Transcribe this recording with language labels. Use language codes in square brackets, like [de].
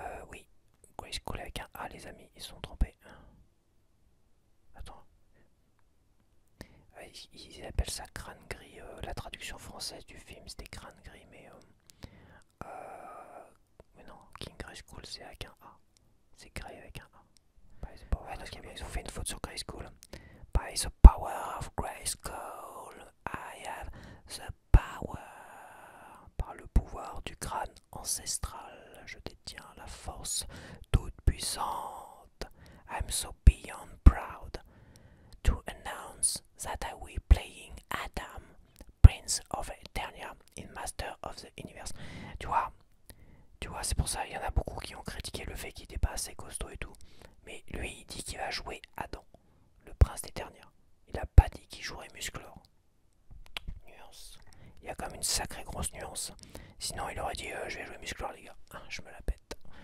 [fr] Oui. Grayskull avec un A, les amis. Ils se sont trompés. Attends. Ils appellent ça crâne gris. La traduction française du film c'était crâne gris, mais non, King Grayskull c'est avec un A. C'est Grey avec un A. Ouais, donc ils ont fait une faute sur Grayskull. [en] By the power of Grayskull, I have the power. [fr] Par le pouvoir du crâne ancestral, je détiens la force toute puissante. [en] I'm so beyond proud to announce that I will be playing Adam, Prince of Eternia in Master of the Universe. [fr] Tu vois, c'est pour ça, il y en a beaucoup qui ont critiqué le fait qu'il n'était pas assez costaud et tout. Mais lui, il dit qu'il va jouer Adam, le prince d'Eternia. Il a pas dit qu'il jouerait Musclor. Nuance. Il y a quand même une sacrée grosse nuance. Sinon, il aurait dit je vais jouer Musclor, les gars. Je me la pète.